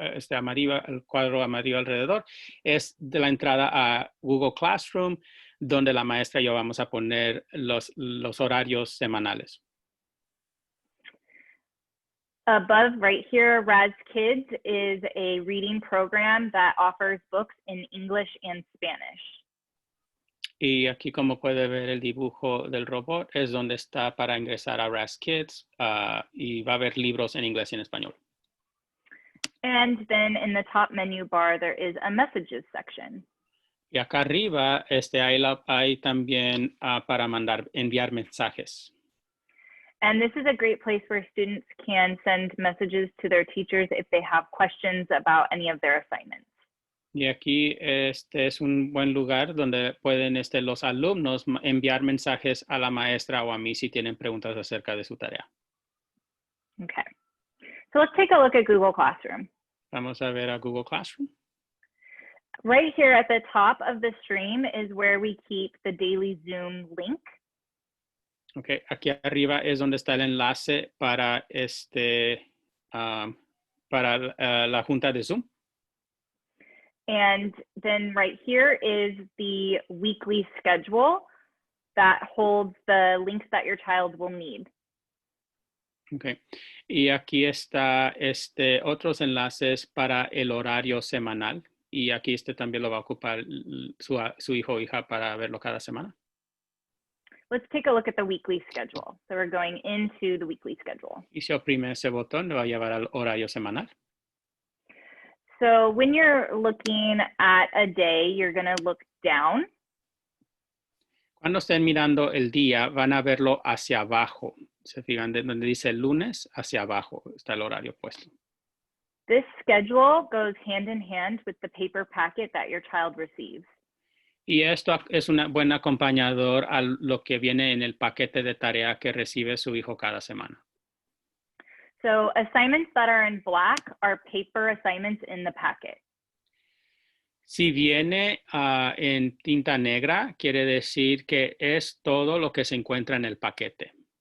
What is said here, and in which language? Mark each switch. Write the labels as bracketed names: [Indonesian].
[Spanish] amarillo, el cuadro amarillo alrededor, es de la entrada a Google Classroom, donde la maestra y yo vamos a poner los horarios semanales. [English] Above right here, Raz Kids is a reading program that offers books in English and Spanish. [Spanish] Y aquí, como puede ver el dibujo del robot, es donde está para ingresar a Raz Kids y va a haber libros en inglés y en español. [English] And then in the top menu bar, there is a messages section. [Spanish] Y acá arriba hay también para enviar mensajes. [English] And this is a great place where students can send messages to their teachers if they have questions about any of their assignments. [Spanish] Y aquí es un buen lugar donde pueden los alumnos enviar mensajes a la maestra o a mí si tienen preguntas acerca de su tarea. [English] Okay, so let's take a look at Google Classroom. [Spanish] Vamos a ver a Google Classroom. [English] Right here at the top of the stream is where we keep the daily Zoom link. [Spanish] Okay, aquí arriba es donde está el enlace para la junta de Zoom. [English] And then right here is the weekly schedule that holds the links that your child will need. [Spanish] Okay, y aquí está otros enlaces para el horario semanal. Y aquí también lo va a ocupar su hijo o hija para verlo cada semana. [English] Let's take a look at the weekly schedule. So we're going into the weekly schedule. [Spanish] Y si oprime ese botón, le va a llevar al horario semanal. [English] So when you're looking at a day, you're going to look down. [Spanish] Cuando estén mirando el día, van a verlo hacia abajo. Se fijan de donde dice lunes, hacia abajo está el horario puesto. [English] This schedule goes hand in hand with the paper packet that your child receives. [Spanish] Y esto es un buen acompañador a lo que viene en el paquete de tarea que recibe su hijo cada semana. [English] So assignments that are in black are paper assignments in the packet. [Spanish] Si viene en tinta negra, quiere decir que es todo lo que se encuentra en el paquete.